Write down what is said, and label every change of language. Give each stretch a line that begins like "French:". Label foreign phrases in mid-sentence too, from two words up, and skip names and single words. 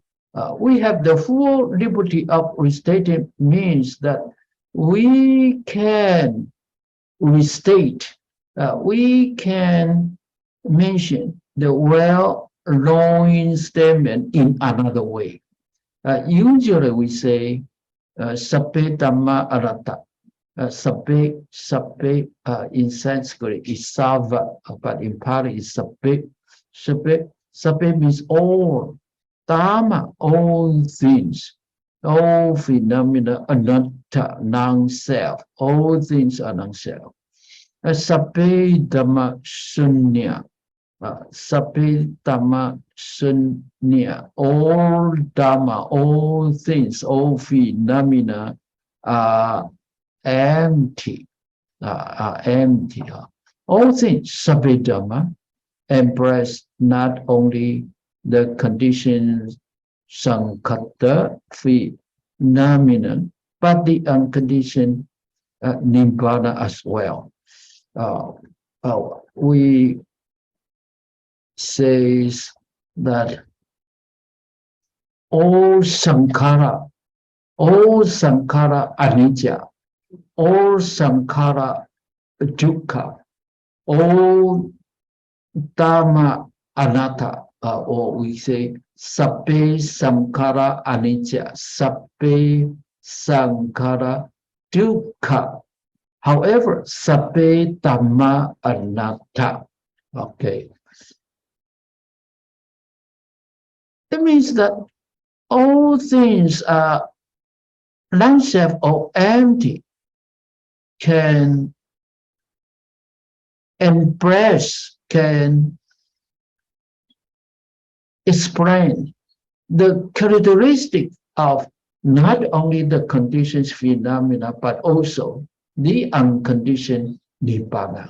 English: We have the full liberty of restating means that we can restate, we can mention the well-known statement in another way. Usually we say,
Pali: sabbe dhamma anatta.
English: Sabbe in Sanskrit is sava, but in Pali is sabbe. Sabbe means all. Dhamma, all things. All phenomena, anatta, non-self. All things are non-self.
Pali: Sabbe dhamma shunya. Sabbe Dhamma Sunya,
English: all Dhamma, all things, all phenomena are empty, are empty. All things,
Pali: Sabbe Dhamma,
English: embrace not only the conditions, Sankhata, phenomenon, but the unconditioned Nibbana as well. We says that all
Pali: sankhara anicca,
English: all
Pali: sankhara dukkha,
English: all
Pali: dhamma anatta,
English: or we say
Pali: sabbe sankhara anicca, sabbe sankhara dukkha. However, sabbe dhamma anatta.
English: Okay. It means that all things are non-self or empty, can embrace, can explain the characteristic of not only the conditions phenomena, but also the unconditioned Nibbana.